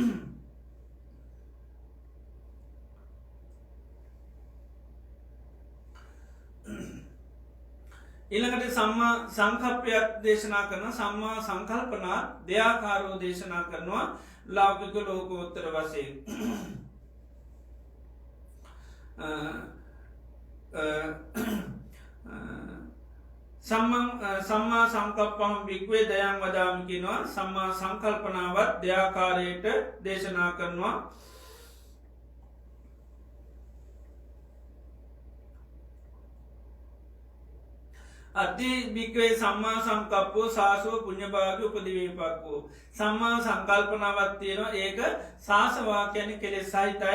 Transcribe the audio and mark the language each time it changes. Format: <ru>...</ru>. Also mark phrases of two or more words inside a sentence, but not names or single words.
<si>ඊළඟට සම්මා සංකප්පයක් දේශනා කරන, සම්මා සංකල්පනා දෙආකාරව දේශනා කරනවා ලෞකික ලෝකෝත්තර වශයෙන්.</si> <pi>සම්මා සංකප්පං භික්ඛවේ දයං වදාමි කියනවා.</pi> <si>සම්මා සංකල්පනාවත් දෙආකාරයට දේශනා කරනවා.</si> <pi>අති භික්කවේ සම්මා සංකප්පෝ සාසෝ පුඤ්ඤභාගී උපදිවේපක්කෝ</pi> <si>සම්මා සංකල්පනාවක් තියෙනවා ඒක සාසවා කියන්නේ කෙලෙස් සහිතයි</si>